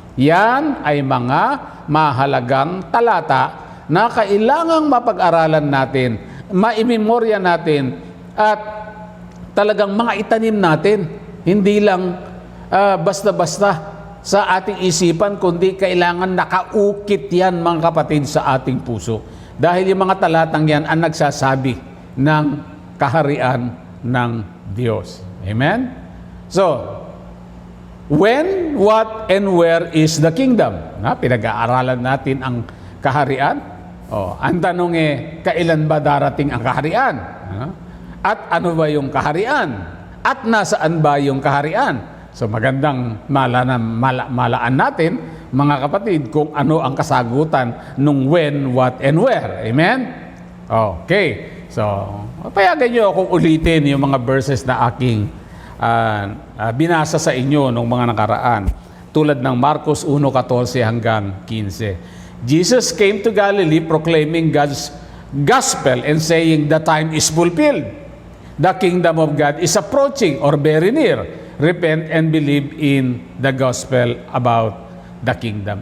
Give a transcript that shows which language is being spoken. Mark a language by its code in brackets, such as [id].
[tl] Yan ay mga mahalagang talata na kailangang mapag-aralan natin, maimemorya natin, at talagang mga itanim natin. Hindi lang basta-basta sa ating isipan, kundi kailangan nakaukit yan, mga kapatid, sa ating puso. Dahil yung mga talatang yan ang nagsasabi ng kaharian ng Diyos. Amen? [en] So, when, what, and where is the kingdom? [tl] Pinag-aaralan natin ang kaharian. Ang tanong kailan ba darating ang kaharian? At ano ba yung kaharian? At nasaan ba yung kaharian? So magandang malaan natin, mga kapatid, kung ano ang kasagutan nung [en] when, what, and where. [tl] Amen? Okay. So, payagan nyo akong ulitin yung mga verses na aking binasa sa inyo nung mga nakaraan. Tulad ng Marcos 1:14 hanggang 15. [en] Jesus came to Galilee proclaiming God's gospel and saying, "The time is fulfilled. The kingdom of God is approaching or very near. Repent and believe in the gospel about the kingdom."